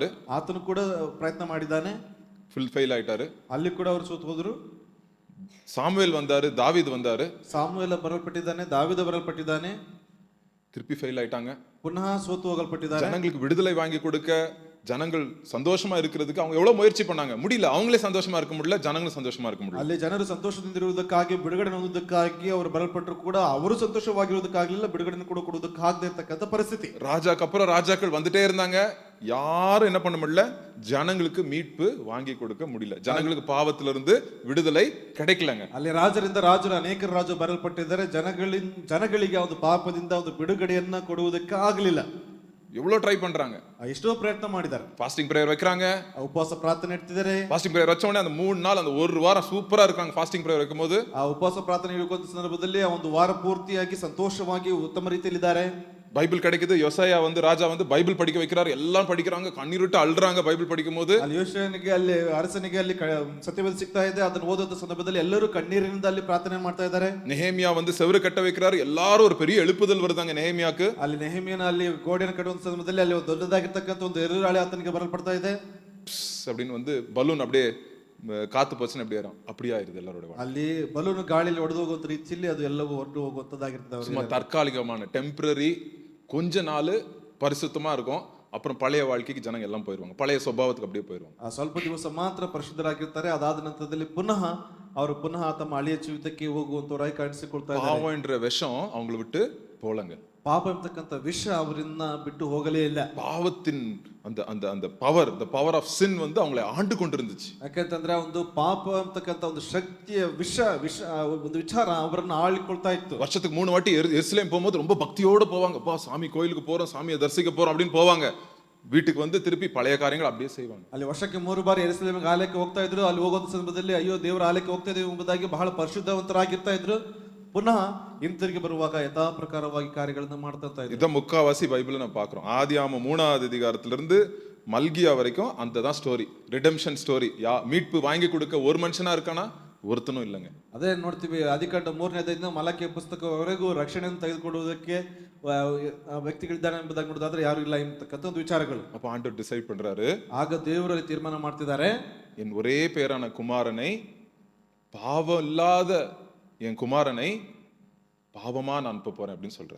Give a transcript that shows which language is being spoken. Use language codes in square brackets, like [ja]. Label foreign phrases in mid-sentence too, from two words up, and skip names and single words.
[kn] ಆತನು ಕೂಡ ಪ್ರಯತ್ನ ಮಾಡಿದ್ದಾನೆ. [en] full fail [kn] ಆಯ್ತಾರು. ಅಲ್ಲಿ ಕೂಡ ಅವರು ಸೋತು ಹೋದ್ರು. ಸಾಮುವೇಲ್ ಬಂದಾರು. ದಾವೀದ್ ಬಂದಾರು. ಸಾಮುವೇಲ ಬರಲ್ಪಟ್ಟಿದ್ದಾನೆ. ದಾವೀದ ಬರಲ್ಪಟ್ಟಿದ್ದಾನೆ. [ta] திருப்பி ஃபெயில் ஆயிட்டாங்க. [kn] ಪುನಃ ಸೋತು ಹೋಗಲ್ಪಟ್ಟಿದ್ದಾರೆ. [ta] ஜனங்களுக்கு விடுதலை வாங்கி கொடுக்க, ஜனங்கள் சந்தோஷமா இருக்கிறதுக்கு அவங்க எவ்வளவு முயற்சி பண்ணாங்க, முடியல. அவங்களே சந்தோஷமா இருக்க முடியல, ஜனங்களும் சந்தோஷமா இருக்க முடியல. [kn] ಅಲ್ಲಿ ಜನರು ಸಂತೋಷದಿಂದಿರುವುದಕ್ಕಾಗಿ ಬಿಡುಗಡೆ ಹೊಂದುವುದಕ್ಕಾಗಿ ಅವರು ಬರಲ್ಪಟ್ಟರು ಕೂಡ ಅವರು ಸಂತೋಷವಾಗಿರುವುದಕ್ಕಾಗಲಿಲ್ಲ, ಬಿಡುಗಡೆಯನ್ನು ಕೂಡ ಕೊಡುವುದಕ್ಕಾಗದೇ ಇರತಕ್ಕಂತ ಪರಿಸ್ಥಿತಿ. [ta] ராஜாக்கு அப்புறம் ராஜாக்கள் வந்துட்டே இருந்தாங்க, யாரும் என்ன பண்ண முடியல, ஜனங்களுக்கு மீட்பு வாங்கி கொடுக்க முடியல, ஜனங்களுக்கு பாவத்திலிருந்து விடுதலை கிடைக்கலங்க. [kn] ಅಲ್ಲಿ ರಾಜರಿಂದ ರಾಜರು ಅನೇಕ ರಾಜರು ಬರಲ್ಪಟ್ಟಿದ್ದಾರೆ, ಜನಗಳಿಗೆ ಒಂದು ಪಾಪದಿಂದ ಒಂದು ಬಿಡುಗಡೆಯನ್ನ ಕೊಡುವುದಕ್ಕೆ ಆಗಲಿಲ್ಲ. [ta] எவ்வளவு ட்ரை பண்றாங்க, [kn] ಎಷ್ಟೋ ಪ್ರಯತ್ನ ಮಾಡಿದ್ದಾರೆ. [en] fasting prayer [ta] வைக்கிறாங்க, [kn] ಉಪವಾಸ ಪ್ರಾರ್ಥನೆ ಇಡ್ತಿದ್ದಾರೆ. [en] fasting prayer [ta] வச்ச உடனே அந்த 3 நாள் அந்த ஒரு வாரம் சூப்பரா இருக்காங்க. [en] fasting prayer [ta] வைக்கும்போது [kn] ಆ ಉಪವಾಸ ಪ್ರಾರ್ಥನೆ ಇಡುವಂತ ಸಂದರ್ಭದಲ್ಲಿ ಆ ಒಂದು ವಾರ ಪೂರ್ತಿಯಾಗಿ ಸಂತೋಷವಾಗಿ ಉತ್ತಮ ರೀತಿಯಲ್ಲಿ ಇದ್ದಾರೆ. [ta] பைபிள் கிடைக்குது. யோசாயா வந்து ராஜா வந்து பைபிள் படிக்க வைக்கிறாரு, எல்லாம் படிக்கிறாங்க, கண்ணீர் விட்டு அழுறாங்க பைபிள் படிக்கும் போது. [kn] ಅಲ್ಲಿ ಯೋಶನಿಗೆ ಅಲ್ಲಿ ಅರಸನಿಗೆ ಅಲ್ಲಿ ಸತ್ಯವೇದ ಸಿಗ್ತಾ ಇದೆ, ಅದನ್ನು ಓದುವಂತ ಸಂದರ್ಭದಲ್ಲಿ ಎಲ್ಲರೂ ಕಣ್ಣೀರಿನಿಂದ ಅಲ್ಲಿ ಪ್ರಾರ್ಥನೆ ಮಾಡ್ತಾ ಇದ್ದಾರೆ. [ta] நெஹேமியா வந்து செவுரு கட்ட வைக்கிறாரு, எல்லாரும் ஒரு பெரிய எழுப்புதல் வருதாங்க நெஹேமியாக்கு. [kn] ಅಲ್ಲಿ ನೆಹೆಮೀಯನ ಅಲ್ಲಿ ಗೋಡೆಯನ್ನು ಕಟ್ಟುವಂತ ಸಂದರ್ಭದಲ್ಲಿ ಅಲ್ಲಿ ಒಂದು ದೊಡ್ಡದಾಗಿರ್ತಕ್ಕಂಥ ಒಂದು ಎರುರಾಳಿ ಆತನಿಗೆ ಬರಲ್ಪಡ್ತಾ ಇದೆ. [ta] அப்படின்னு வந்து பலூன் அப்படியே காத்து போச்சுன்னு அப்படியே அப்படியே ஆயிருது எல்லாரோட. [kn] ಅಲ್ಲಿ ಬಲೂನ್ ಗಾಳಿಯಲ್ಲಿ ಹೊಡೆದು ಹೋಗುವಂತ ರೀತಿಯಲ್ಲಿ ಅದು ಎಲ್ಲವೂ ಹೊರಟು ಹೋಗುವಂತದ್ದಾಗಿರ್ತದೆ. [ta] சும்மா தற்காலிகமான டெம்பரரி, கொஞ்ச நாள் பரிசுத்தமா இருக்கும், அப்புறம் பழைய வாழ்க்கைக்கு ஜனங்க எல்லாம் போயிருவாங்க, பழைய ಸ್ವಭಾವத்துக்கு அப்படியே போயிருவாங்க. [kn] ಸ್ವಲ್ಪ ದಿವಸ ಮಾತ್ರ ಪರಿಶುದ್ಧರಾಗಿರ್ತಾರೆ, ಅದಾದ ನಂತರದಲ್ಲಿ ಪುನಃ ಅವರು ಪುನಃ ತಮ್ಮ ಹಳೆಯ ಜೀವಿತಕ್ಕೆ ಹೋಗುವಂತವರಾಗಿ ಕಾಣಿಸಿಕೊಳ್ತಾ ಇದ್ದಾರೆ. [ta] பாவம் என்ற விஷம் அவங்கள விட்டு போலங்க. [kn] ಪಾಪ ಎಂಬತಕ್ಕಂಥ ವಿಷ ಅವರಿಂದ ಬಿಟ್ಟು ಹೋಗಲೇ ಇಲ್ಲ. [ta] பாவத்தின் அந்த அந்த அந்த பவர், [en] the power of sin [ta] வந்து அவங்களை ஆண்டு கொண்டிருந்துச்சு. [kn] ಯಾಕಂತಂದ್ರೆ ಒಂದು ಪಾಪ ಅಂತಕ್ಕಂಥ ಒಂದು ಶಕ್ತಿಯ ವಿಷ ಒಂದು ವಿಚಾರ ಅವರನ್ನ ಆಳಿಕೊಳ್ತಾ ಇತ್ತು. [ta] வருஷத்துக்கு 3 வாட்டி எருசலேம் போகும்போது ரொம்ப பக்தியோட போவாங்க. அப்பா சாமி கோயிலுக்கு போறோம், சாமியை தரிசிக்க போறோம் அப்படின்னு போவாங்க. வீட்டுக்கு வந்து திருப்பி பழைய காரியங்கள் அப்படியே செய்வாங்க. [kn] ಅಲ್ಲಿ ವರ್ಷಕ್ಕೆ 3 ಬಾರಿ ಯೆರೂಸಲೇಮ್ ಆಲಯಕ್ಕೆ ಹೋಗ್ತಾ ಇದ್ರು. ಅಲ್ಲಿ ಹೋಗುವಂತ ಸಂದರ್ಭದಲ್ಲಿ ಅಯ್ಯೋ ದೇವರ ಆಲಯಕ್ಕೆ ಹೋಗ್ತಾ ಇದ್ದೇವೆ ಎಂಬುದಾಗಿ ಬಹಳ ಪರಿಶುದ್ಧವಂತರಾಗಿರ್ತಾ ಇದ್ರು. ಪುನಃ ಹಿಂತಿರುಗಿ ಬರುವಾಗ ಯಥಾ ಪ್ರಕಾರವಾಗಿ ಕಾರ್ಯಗಳನ್ನ ಮಾಡ್ತಾ ಇದ್ರು. [ta] இத முக்காவாசி பைபிள்ல நம்ம பார்க்கிறோம். ஆதியாகமம் 3வது அதிகாரத்திலிருந்து மல்கியா வரைக்கும் அந்த தான் ஸ்டோரி, [en] redemption story. [ta] மீட்பு வாங்கி கொடுக்க ஒரு மனுஷனா இருக்கானா? ஒருத்தனும் இல்லைங்க. [kn] ಅದೇ ನೋಡ್ತೀವಿ, ಆದಿಕಾಂಡ 3ನೇ ಅಧ್ಯಾಯದಿಂದ ಮಲಾಕಿಯ ಪುಸ್ತಕವರೆಗೂ ರಕ್ಷಣೆಯನ್ನು ತೆಗೆದುಕೊಳ್ಳುವುದಕ್ಕೆ ವ್ಯಕ್ತಿಗಳಿದ್ದಾರೆ ಎಂಬುದಾಗಿ ನೋಡೋದಾದ್ರೆ ಯಾರು ಇಲ್ಲ ಎಂಬತಕ್ಕಂಥ ಒಂದು ವಿಚಾರಗಳು. [ta] அப்ப ஆண்டவர் டிசைட் பண்றாரு, [kn] ಆಗ ದೇವರಲ್ಲಿ ತೀರ್ಮಾನ ಮಾಡ್ತಿದ್ದಾರೆ, [ta] என் ஒரே பேரான குமாரனை, பாவம் இல்லாத என் குமாரனை பாவமா நான் அனுப்ப போறேன் அப்படின்னு சொல்றாரு.